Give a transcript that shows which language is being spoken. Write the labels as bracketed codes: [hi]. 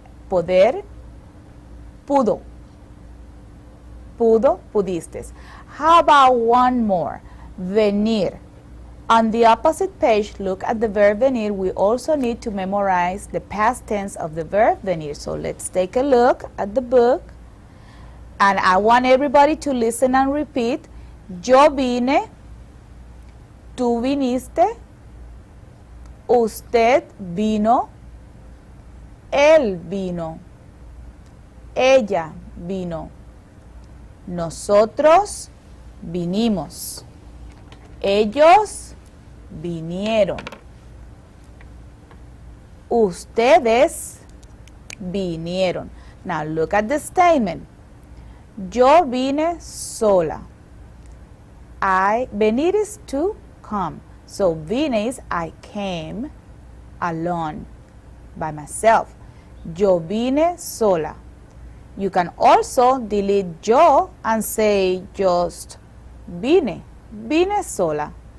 [es] Poder, pudo. Pudo, pudiste. [en] How about one more? [es] Venir. [en] On the opposite page, look at the verb venir. We also need to memorize the past tense of the verb venir. So let's take a look at the book. And I want everybody to listen and repeat. [es] Yo vine, tú viniste, usted vino, él vino, ella vino, nosotros vinimos, ellos vinieron, ustedes vinieron. [en] Now look at the statement. [es] Yo vine sola. [en] Venir is to come. So vine is I came alone, by myself. [es] Yo vine sola. [en] You can also delete yo and say just [es] vine sola.